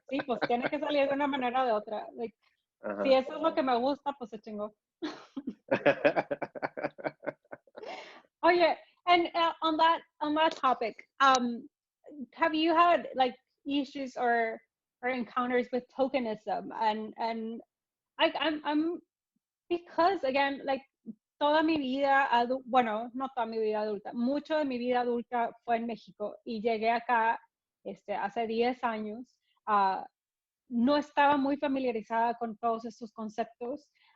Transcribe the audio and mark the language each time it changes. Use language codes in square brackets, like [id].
[es] Sí, pues tiene que salir de una manera o de otra. Like, si eso es lo que me gusta, pues se chingó. [en] Oye, and on that topic, have you had like issues or encounters with tokenism? And I'm because again, like [es] toda mi vida, bueno, no toda mi vida adulta, mucho de mi vida adulta fue en México y llegué acá hace 10 años. No estaba muy familiarizada con todos estos conceptos.